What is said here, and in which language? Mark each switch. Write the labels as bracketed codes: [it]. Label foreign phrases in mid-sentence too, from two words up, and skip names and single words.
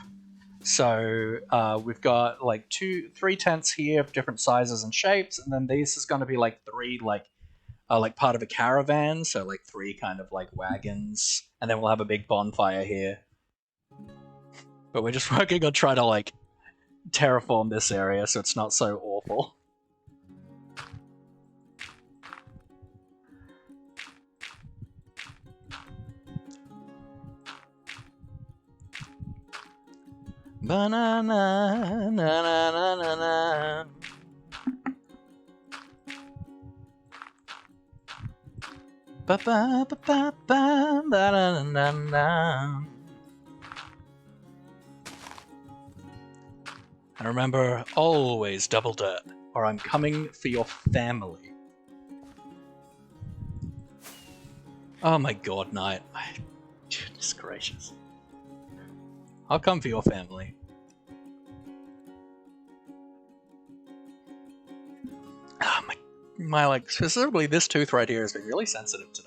[en] So we've got like 3 tents here of different sizes and shapes, and then this is going to be like 3 like part of a caravan, so like 3 kind of like wagons, and then we'll have a big bonfire here. But we're just working on trying to like terraform this area so it's not so awful. Banana, na na na na na. Ba ba ba ba ba ba na na na. And remember, always double dirt, or I'm coming for your family. Oh my god, Knight. Goodness gracious. I'll come for your family. Ah, my like, specifically this tooth right here has been really sensitive today.